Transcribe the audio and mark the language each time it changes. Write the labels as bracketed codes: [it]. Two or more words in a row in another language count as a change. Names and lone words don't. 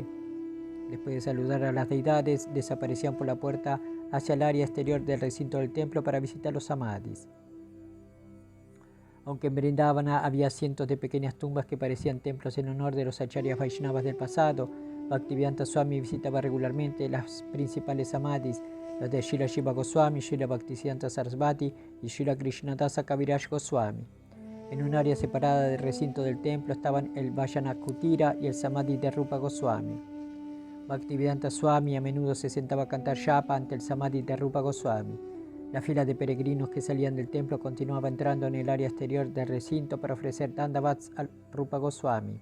[es] Después de saludar a las deidades, desaparecían por la puerta hacia el área exterior del recinto del templo para visitar los samadhis. Aunque en Vrindavana había cientos de pequeñas tumbas que parecían templos en honor de los acharyas Vaishnavas del pasado, Bhaktivedanta Swami visitaba regularmente las principales samadhis, las de Srila Shiva Goswami, Srila Bhaktisiddhanta Sarasvati y Srila Krishnadasa Kaviraj Goswami. En un área separada del recinto del templo estaban el Vajana Kutira y el samadhi de Rupa Goswami. Bhaktivedanta Swami a menudo se sentaba a cantar japa ante el samadhi de Rupa Goswami. La fila de peregrinos que salían del templo continuaba entrando en el área exterior del recinto para ofrecer dandavats al Rupa Goswami.